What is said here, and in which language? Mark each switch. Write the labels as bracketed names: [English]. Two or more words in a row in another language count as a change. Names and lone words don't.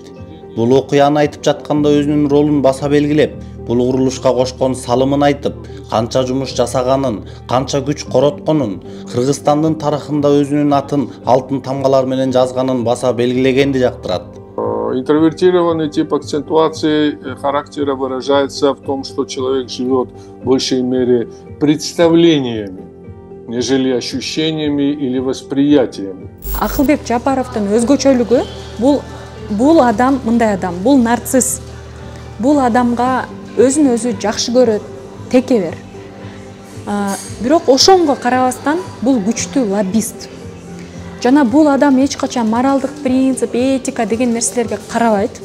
[Kyrgyz] Бул окуяны айтып жатканда өзүнүн ролун баса белгилеп, бул курулушка кошкон салымын айтып, канча жумуш жасаганын, канча күч коротконун, Кыргызстандын тарыхында өзүнүн атын алтын тамгалар менен жазганын баса белгилегенди жактырат. [Russian] Интровертированный тип акцентуации характера выражается в том, что человек живет в большей мере представлениями, нежели ощущениями или восприятиями. [Kyrgyz] Акылбек Жапаровдун өзгөчөлүгү бул адам мындай адам, бул нарцисс. Бул адамга өзүн өзү жакшы көрөт, текебер. Бирок ошонго карабастан бул күчтүү лоббист. Жана бул адам эч качан моралдык принцип, этика деген нерселерге карабайт.